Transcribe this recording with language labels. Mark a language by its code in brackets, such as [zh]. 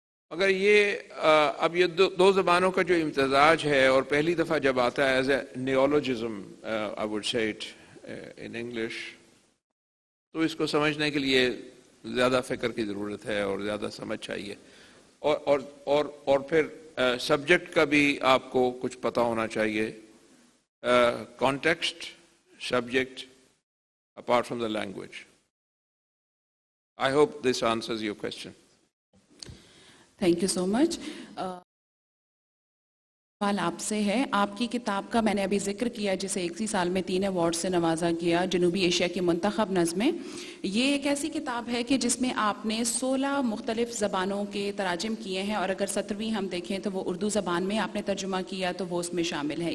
[ur] مگر یہ اب یہ دو زبانوں کا جو امتزاج ہے, اور پہلی دفعہ جب آتا ہے [en] as a neologism, I would say it in English, [ur] تو اس کو سمجھنے کے لیے زیادہ فکر کی ضرورت ہے اور زیادہ سمجھ چاہیے, اور پھر سبجیکٹ کا بھی آپ کو کچھ پتہ ہونا چاہیے, context, subject, [en] apart from the language. I hope this answers your question. Thank you so much. [ur] سوال آپ سے ہے, آپ کی کتاب کا میں نے ابھی ذکر کیا جسے 1 سال میں 3 ایوارڈ سے نوازا گیا, جنوبی ایشیا کی منتخب نظمیں. یہ ایک ایسی کتاب ہے کہ جس میں آپ نے 16 مختلف زبانوں کے تراجم کیے ہیں, اور اگر 17ویں ہم دیکھیں تو وہ اردو زبان میں آپ نے ترجمہ کیا تو وہ اس میں شامل ہے.